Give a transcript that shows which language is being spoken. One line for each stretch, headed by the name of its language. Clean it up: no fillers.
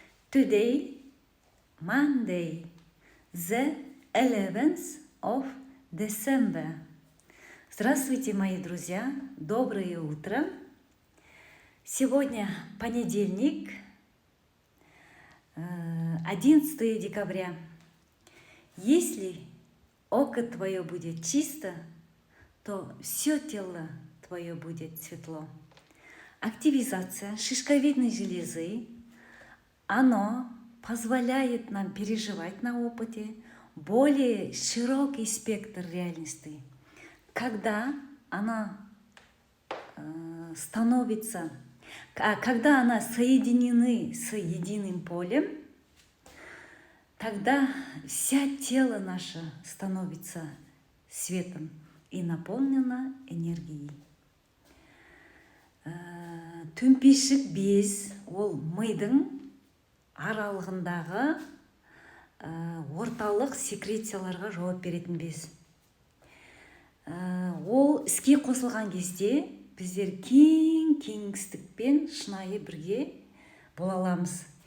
English: Today, Monday, the 11th of December.
Russian: Здравствуйте, мои друзья. Доброе утро. Сегодня понедельник, 11 декабря. Если око твое будет чисто, то все тело твое будет светло. Активизация шишковидной железы, оно позволяет нам переживать на опыте более широкий спектр реальности. Когда она когда она соединены с единым полем, тогда вся тело наше становится светом и наполнено энергией.
Kazakh: Төмпешік без ол мидың аралығындағы орталық секрецияларға жауап беретін без. Ол іске қосылған кезде біздер кеңістікпен шынайы бірге бола аламыз.